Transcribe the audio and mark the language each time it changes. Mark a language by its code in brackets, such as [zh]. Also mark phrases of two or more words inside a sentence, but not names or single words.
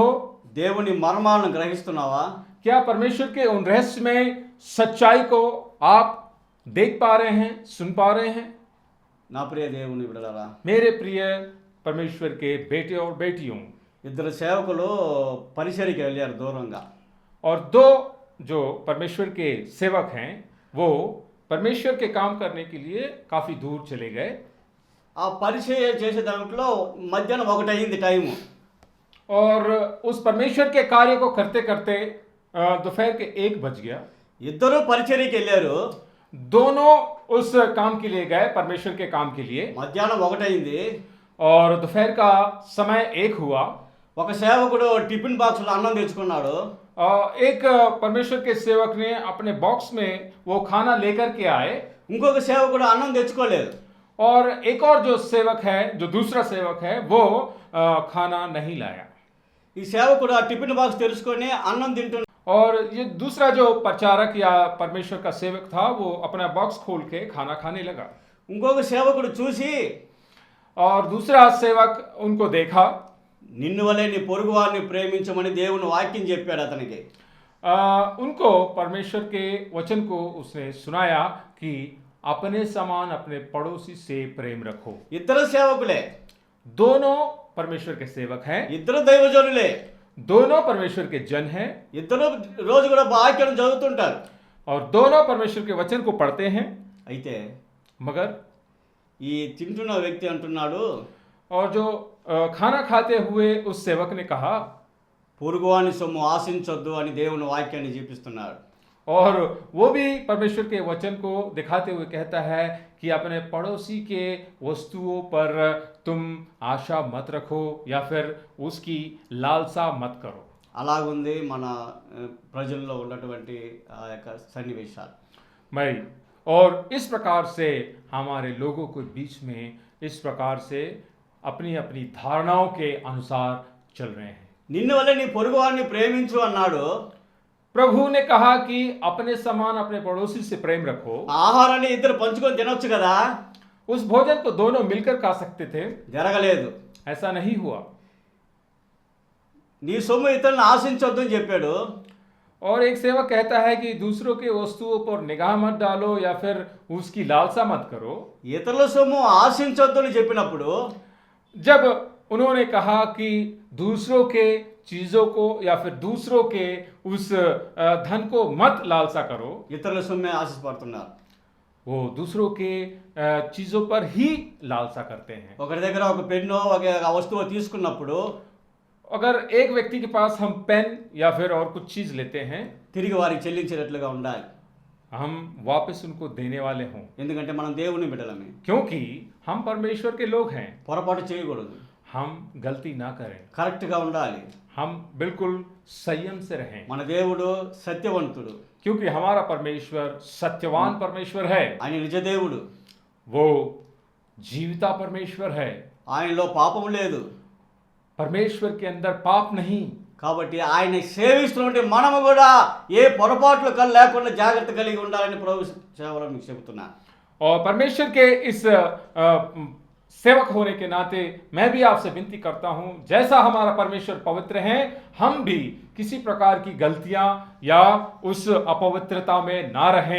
[te] దేవుని మర్మాలను గ్రహిస్తున్నావా? [hi] क्या परमेश्वर के उन रहस्य में सच्चाई को आप देख पा रहे हैं, सुन पा रहे हैं? [te] నా ప్రియ దేవుని బిడ్డలారా, [hi] मेरे प्रिय परमेश्वर के बेटे और बेटियों, [te] ఇద్దరు సేవకులు పరిచర్యకి వెళ్ళారు దూరంగా. [hi] और दो जो परमेश्वर के सेवक हैं, वो परमेश्वर के काम करने के लिए काफी दूर चले गए। [te] ఆ పరిచర్య చేసే దాంట్లో మధ్యాహ్నం 1 అయింది టైము. [hi] और उस परमेश्वर के कार्य को करते करते दोपहर के 1 बज गया। [te] ఇద్దరు పరిచర్యకి వెళ్ళారు. [hi] दोनों उस काम के लिए गए, परमेश्वर के काम के लिए। [te] మధ్యాహ్నం 1 అయింది. [hi] और दोपहर का समय 1 हुआ। [te] ఒక సేవకుడు టిఫిన్ బాక్స్లో అన్నం తెచ్చుకున్నాడు. [hi] एक परमेश्वर के सेवक ने अपने बॉक्स में वो खाना लेकर के आए, [te] ఇంకొక సేవకుడు అన్నం తెచ్చుకోలేదు. [hi] और एक और जो सेवक है, जो दूसरा सेवक है, वो खाना नहीं लाया। [te] ఈ సేవకుడు ఆ [en] tiffin box [te] తెరుచుకొని అన్నం తింటున్నాడు. [hi] और ये दूसरा जो प्रचारक या परमेश्वर का सेवक था, वो अपना बॉक्स खोल के खाना खाने लगा। [te] ఇంకొక సేవకుడు చూసి, [hi] और दूसरा सेवक उनको देखा। [te] నిన్ను వలె నీ పొరుగు వారిని ప్రేమించమని దేవుని వాక్యం చెప్పాడు అతనికి. [hi] उनको परमेश्वर के वचन को उसने सुनाया कि अपने समान अपने पड़ोसी से प्रेम रखो। [te] ఇద్దరు సేవకులే, [hi] दोनों परमेश्वर के सेवक हैं, [te] ఇద్దరు దైవజనులే, [hi] दोनों परमेश्वर के जन हैं, [te] ఇద్దరు రోజు కూడా వాక్యం చదువుతుంటారు. [hi] और दोनों परमेश्वर के वचन को पढ़ते हैं। [te] అయితే [hi] मगर [te] ఈ తింటున్న వ్యక్తి అంటున్నాడు, [hi] और जो खाना खाते हुए उस सेवक ने कहा, [te] పొరుగువాని సొమ్ము ఆశించొద్దు అని దేవుని వాక్యాన్ని చూపిస్తున్నాడు. [hi] और वो भी परमेश्वर के वचन को दिखाते हुए कहता है कि अपने पड़ोसी के वस्तुओं पर तुम आशा मत रखो या फिर उसकी लालसा मत करो। [te] అలాగుంది మన ప్రజల్లో ఉన్నటువంటి ఆ యొక్క సన్నివేశాలు. [hi] मैं और इस प्रकार से हमारे लोगों के बीच में इस प्रकार से अपनी अपनी धारणाओं के अनुसार चल रहे हैं। [te] నిన్ను వల్ల నీ పొరుగువాడిని ప్రేమించు అన్నాడు. [hi] प्रभु ने कहा कि अपने समान अपने पड़ोसी से प्रेम रखो। [te] ఆహారాన్ని ఇద్దరు పంచుకొని తినొచ్చు కదా, [hi] उस भोजन को दोनों मिलकर खा सकते थे, [te] జరగలేదు. [hi] ऐसा नहीं हुआ। [te] నీ సొమ్ము ఇతరులను ఆశించొద్దు అని చెప్పాడు. [hi] और एक सेवक कहता है कि दूसरों के वस्तुओं पर निगाह मत डालो या फिर उसकी लालसा मत करो। [te] ఇతరుల సొమ్ము ఆశించొద్దు అని చెప్పినప్పుడు [hi] जब उन्होंने कहा कि दूसरों के चीजों को या फिर दूसरों के उस धन को मत लालसा करो, [te] ఇతరుల సొమ్మే ఆశించబడుతున్నారు. [hi] वो दूसरों के चीजों पर ही लालसा करते हैं। [te] ఒకరి దగ్గర ఒక పెన్ను ఒక వస్తువు తీసుకున్నప్పుడు [hi] अगर एक व्यक्ति के पास हम पेन या फिर और कुछ चीज लेते हैं, [te] తిరిగి వారికి చెల్లించేటట్లుగా ఉండాలి. [hi] हम वापस उनको देने वाले हों, [te] ఎందుకంటే మనం దేవుని బిడ్డలమే. [hi] क्योंकि हम परमेश्वर के लोग हैं। [te] పొరపాటు చేయకూడదు, [hi] हम गलती ना करें, [te] కరెక్ట్గా ఉండాలి. [hi] हम बिल्कुल संयम से रहें, [te] మన దేవుడు సత్యవంతుడు, [hi] क्योंकि हमारा परमेश्वर सत्यवान परमेश्वर है। [te] ఆయన నిజ దేవుడు, [hi] वो जीविता परमेश्वर है। [te] ఆయనలో పాపం లేదు. [hi] परमेश्वर के अंदर पाप नहीं। [te] కాబట్టి ఆయన సేవిస్తున్నటువంటి మనము కూడా ఏ పొరపాట్లు లేకుండా జాగ్రత్త కలిగి ఉండాలని ప్రభు సేవలో మీకు చెబుతున్నా. [hi] और परमेश्वर के इस सेवक होने के नाते मैं भी आपसे विनती करता हूं, जैसा हमारा परमेश्वर पवित्र है, हम भी किसी प्रकार की गलतियां या उस अपवित्रता में ना रहें।